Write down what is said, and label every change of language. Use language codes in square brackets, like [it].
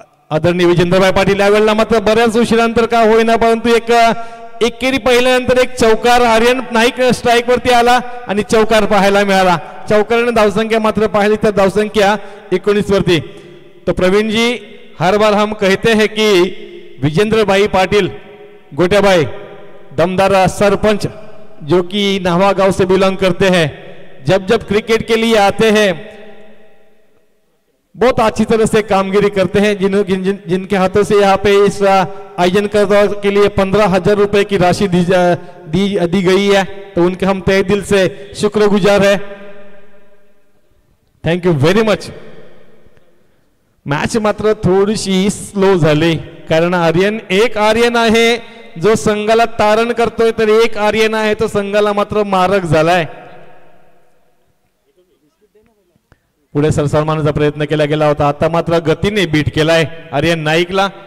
[mr] आदरणीय विजेंद्रबाई पाटील यावेळेला मात्र बऱ्याच उशिरानंतर का होईना, परंतु एकेरी पहिल्यानंतर एक चौकार आर्यन नाईक स्ट्राईक वरती आला आणि चौकार पाहायला मिळाला. चौकाराने धावसंख्या मात्र पाहिली तर धावसंख्या 19 वरती. [hi] तो प्रवीण जी, हर बार हम कहते हैं कि विजेंद्र भाई पाटिल गोटियाबाई दमदार सरपंच जो कि नाहवा गांव से बिलोंग करते हैं, जब जब क्रिकेट के लिए आते हैं बहुत अच्छी तरह से कामगिरी करते हैं. जिनके हाथों से यहाँ पे इस आयोजन के लिए 15,000 रुपए की राशि दी गई है, तो उनके हम तहे दिल से शुक्रगुजार है. [en] Thank you very much. [mr] Match मात्र थोडीशी स्लो झाली, कारण एक आर्यन आहे जो संघाला तारण करतोय, तर एक आर्यन आहे तो संघाला मात्र मारक झालाय. पुढे सरसामानाचा प्रयत्न केला गेला होता, आता मात्र गतीने बीट केलाय आर्यन नाईकला.